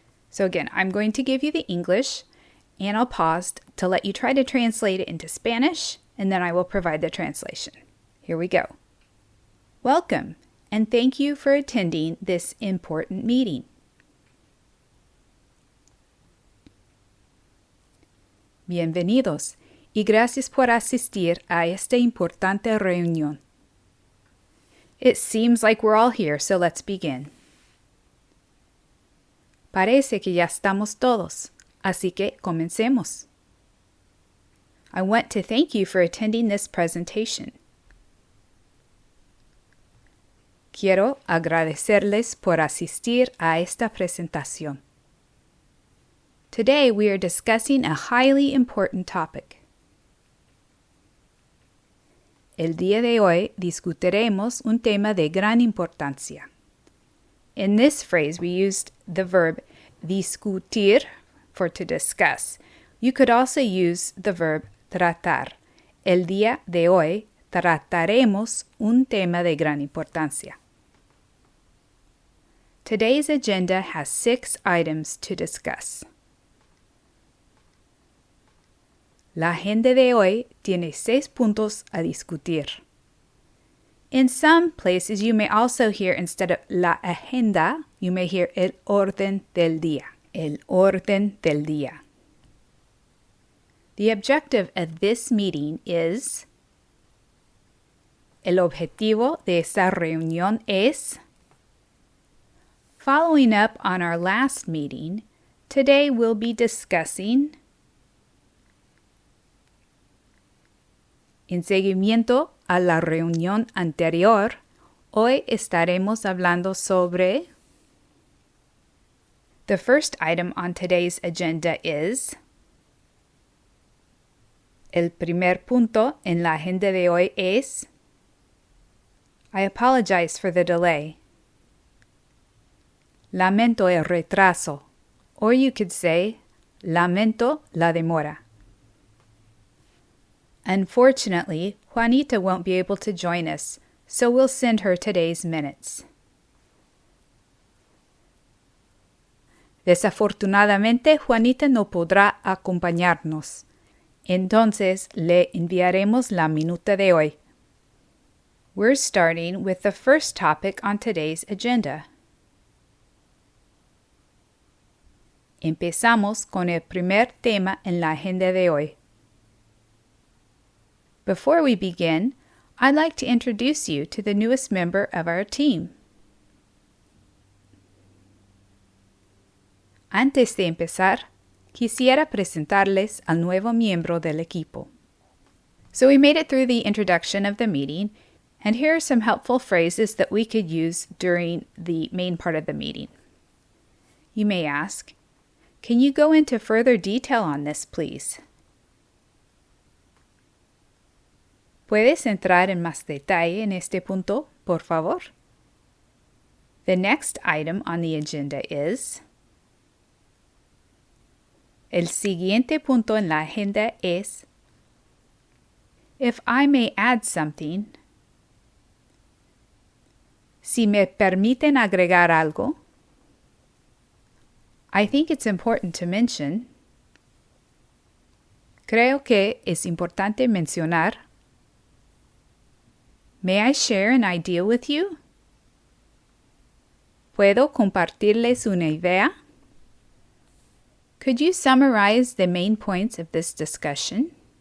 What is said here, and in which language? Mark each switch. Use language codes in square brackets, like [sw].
[en] So again, I'm going to give you the English, and I'll pause to let you try to translate it into Spanish, and then I will provide the translation. Here we go. Welcome, and thank you for attending this important meeting. [es] Bienvenidos, y gracias por asistir a esta importante reunión. [en] It seems like we're all here, so let's begin. [es] Parece que ya estamos todos, así que comencemos. [en] I want to thank you for attending this presentation. [es] Quiero agradecerles por asistir a esta presentación. [en] Today we are discussing a highly important topic. [es] El día de hoy discutiremos un tema de gran importancia. [en] In this phrase, we used the verb discutir for to discuss. You could also use the verb tratar. [es] El día de hoy trataremos un tema de gran importancia. [en] Today's agenda has 6 items to discuss. [es] La agenda de hoy tiene 6 puntos a discutir. [en] In some places, you may also hear, instead of la agenda, you may hear [es] el orden del día. El orden del día. [en] The objective of this meeting is, [es] el objetivo de esta reunión es, [en] following up on our last meeting, today we'll be discussing, [es] en seguimiento a la reunión anterior, hoy estaremos hablando sobre. [en] The first item on today's agenda is. [es] El primer punto en la agenda de hoy es. [en] I apologize for the delay. [es] Lamento el retraso. [en] Or you could say, [es] lamento la demora. [en] Unfortunately, Juanita won't be able to join us, so we'll send her today's minutes. [es] Desafortunadamente, Juanita no podrá acompañarnos. Entonces, le enviaremos la minuta de hoy. [en] We're starting with the first topic on today's agenda. [es] Empezamos con el primer tema en la agenda de hoy. [en] Before we begin, I'd like to introduce you to the newest member of our team. [es] Antes de empezar, quisiera presentarles al nuevo miembro del equipo. [en] So we made it through the introduction of the meeting, and here are some helpful phrases that we could use during the main part of the meeting. You may ask, can you go into further detail on this, please? [es] ¿Puedes entrar en más detalle en este punto, por favor? [en] The next item on the agenda is... [es] El siguiente punto en la agenda es... [en] If I may add something... [es] Si me permiten agregar algo... [en] I think it's important to mention... [es] Creo que es importante mencionar... [en] May I share an idea with you? [es] ¿Puedo compartirles una idea? [en] Could you summarize the main points of this discussion?